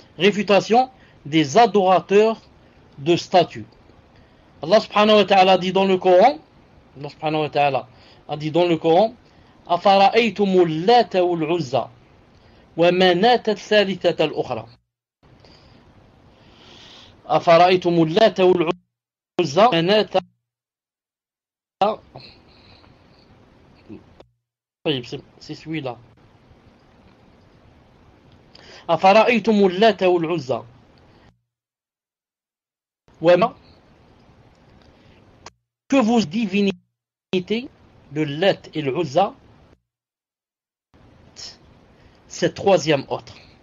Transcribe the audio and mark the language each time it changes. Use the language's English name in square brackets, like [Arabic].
[French] Réfutation des adorateurs de statues. Allah subhanahu wa ta'ala dit dans le Coran, Allah subhanahu wa ta'ala a dit dans le Coran, [Arabic] أفرأيتم اللات والعزى ومناة الثالثة الأخرى. أفرأيتم اللات والعزى ومناة. طيب [French] c'est celui-là. [Arabic] أفرأيتم اللات والعزى وما [French] que vos divinités le Lat et le Uzza, cette troisième autre.